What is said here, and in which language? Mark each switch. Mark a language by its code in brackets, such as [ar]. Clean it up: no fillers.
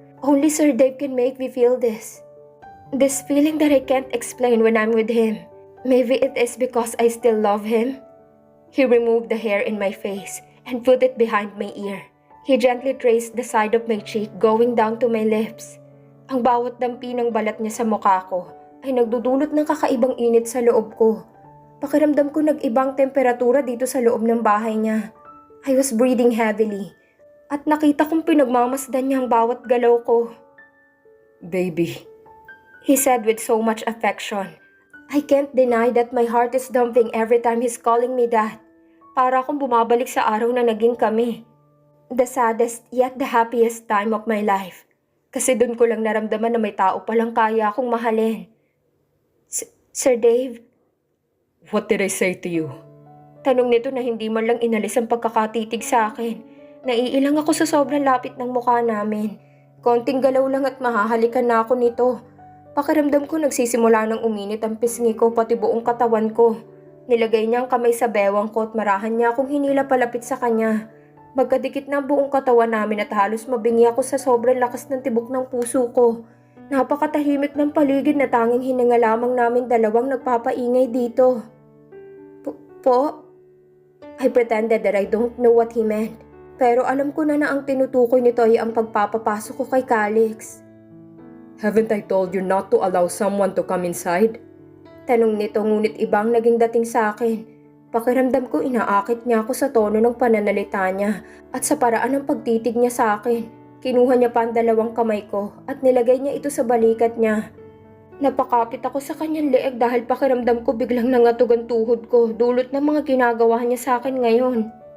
[en] Only Sir Dave can make me feel this. This feeling that I can't explain when I'm with him. Maybe it is because I still love him. He removed the hair in my face and put it behind my ear. He gently traced the side of my cheek going down to my lips. [tl] Ang bawat dampi ng balat niya sa mukha ko ay nagdudulot ng kakaibang init sa loob ko. Pakiramdam ko nag-ibang temperatura dito sa loob ng bahay niya. [en] I was breathing heavily [tl] at nakita kong pinagmamasdan niya ang bawat galaw ko. [en] Baby, he said with so much affection. I can't deny that my heart is dumping every time he's calling me that. [tl] Para akong bumabalik sa araw na naging kami. [en] The saddest yet the happiest time of my life. [tl] Kasi dun ko lang naramdaman na may tao palang kaya akong mahalin. Sir Dave? [en] what did I say to you? [tl] Tanong nito na hindi man lang inalis ang pagkakatitig sa akin. Naiilang ako sa sobrang lapit ng mukha namin. Konting galaw lang at mahahalikan na ako nito. Pakiramdam ko nagsisimula ng uminit ang pisngi ko pati buong katawan ko. Nilagay niya ang kamay sa bewang ko at marahan niya akong hinila palapit sa kanya. Magkadikit na ang buong katawan namin at halos mabingi ako sa sobrang lakas ng tibok ng puso ko. Napakatahimik ng paligid na tanging hininga lamang namin dalawang nagpapaingay dito. Po? [en] I pretended that I don't know what he meant. [tl] Pero alam ko na ang tinutukoy nito ay ang pagpapapasok ko kay Calix. [en] Haven't I told you not to allow someone to come inside? [tl] Tanong nito ngunit ibang naging dating sa akin. Pakiramdam ko inaakit niya ako sa tono ng pananalita niya at sa paraan ng pagtitig niya sa akin. Kinuha niya pa ang dalawang kamay ko at nilagay niya ito sa balikat niya. Napakapit ako sa kanyang leeg dahil pakiramdam ko biglang nangatog ang tuhod ko dulot ng mga ginagawa niya sa akin ngayon.